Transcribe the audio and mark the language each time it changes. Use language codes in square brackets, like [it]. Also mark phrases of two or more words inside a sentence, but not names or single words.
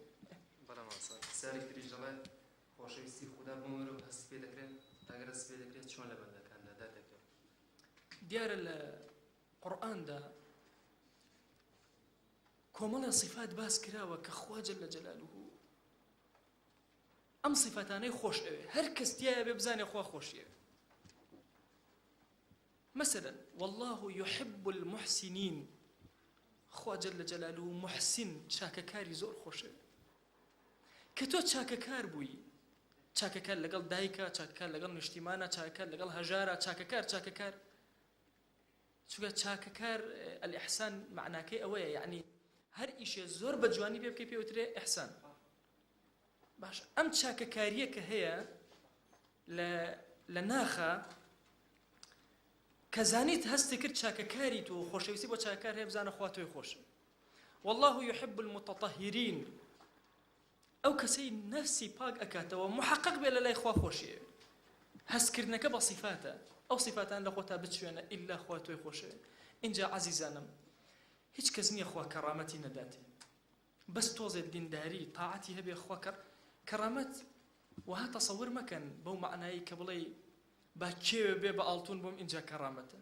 [ckb] بەڵام ماسا پرسیارێک تریش دەڵێت خۆشەویستی خوددا بۆ مرۆڤ هەست پێ دەکرێت، ئەگەر هەست پێ دەکرێت چۆن لە بەندەکاندا دادەکرێت؟ دیارە لە قورئاندا کۆمەڵە صیفات باس کراوە کە خوا [ar] جەل جەلالوه [ckb] ئەم صیفاتانەی خۆش ئەوێ، هەر کەس تایە بێ بزانێ خوا خۆشیە. [ar] مثلا والله يحب المحسنين، [ckb] خوا [ar] جل جلاله [ckb] محسن چاکەکاری زۆر خۆشە. کە تۆ چاکەکار بووی، چاکەکار لەگەڵ دایکە، چاکەکار لەگەڵ نیشتیمانە، چاکەکار لەگەڵ هەژارە، چاکەکار چونکە چاکەکار الإحسان معناکەی ئەوەیە، یعنی هەر ئیشێ زۆر بە جوانی پێ بکەی پێوترێ ئیحسان. باش ئەم چاکەکاریە کە هەیە لە ناخە کە زانیت هەستی کرد چاکەکاری تۆ خۆشەویستی بۆ چاکەکار هەیە بزانە خوا تۆی خۆشە. [ar] والله يحب المتطهرين، [ckb] ئەو کەسەی نەفسی پاک ئەکاتەوە محقق بێ لە لای خوا خۆشیە. هەستکردنەکە بە صیفاتە، ئەو صیفاتان لە خۆتا بچوێنە ئیلا خوا تۆی خۆشە. اینجا عەزیزانم هیچ کەس نییە خوا کەرامەتی نەداتێ، بەس تۆزێت دینداری تاعەتی هەبێ خوا کەرامەت وها تەسەور مەکەن بەو معنایی کە بڵێ با کێوێ بێ بە ئاڵتون بۆم اینجا کەرامەتە.